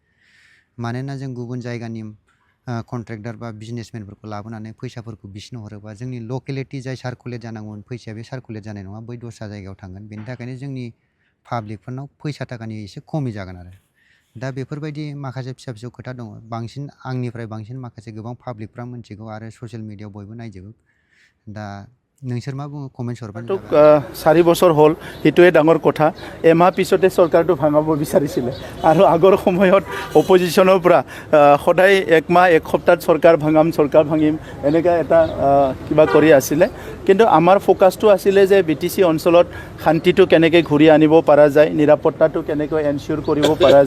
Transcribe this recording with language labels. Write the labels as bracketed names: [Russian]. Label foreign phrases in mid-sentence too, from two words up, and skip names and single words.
[Bodo] मानोना जों गुबुन जायगानि कन्ट्रेक्टार बा बिजनेसमेनफोरखौ लाबोनानै फैसाफोरखौ बिसिनो हरोबा जोंनि लकेलिटि जाय सार्कुलेट जानांगौमोन फैसाया बे सार्कुलेट जानाय नङा बै दस्रा जायगायाव थांगोन बेनि थाखायनो जोंनि पाब्लिकफोरनाव फैसा थाखानि एसे खमि जागोन आरो दा बेफोरबायदि माखासे फिसा फिसौ खोथा दङ बांसिन आंनिफ्राय बांसिन माखासे गोबां पाब्लिकफ्रा मिथिगौ आरो [English] social media [Bodo] बयबो नायजोबो दा नोंसोर मा बुङो कमेन्ट हरबानो [Assamese] 4 বছৰ হ'ল সেইটোৱে ডাঙৰ কথা এমাহ পিছতে চৰকাৰটো ভাঙাব বিচাৰিছিলে আৰু আগৰ সময়ত অপজিশ্যনৰ পৰা সদায় একমাহ এক সপ্তাহত চৰকাৰ ভাঙিম এনেকুৱা এটা কিবা কৰি আছিলে কিন্তু আমাৰ ফ'কাছটো আছিলে যে BTC অঞ্চলত শান্তিটো কেনেকৈ ঘূৰি আনিব পৰা যায় নিৰাপত্তাটো কেনেকৈ এনচিয়ৰ কৰিব পৰা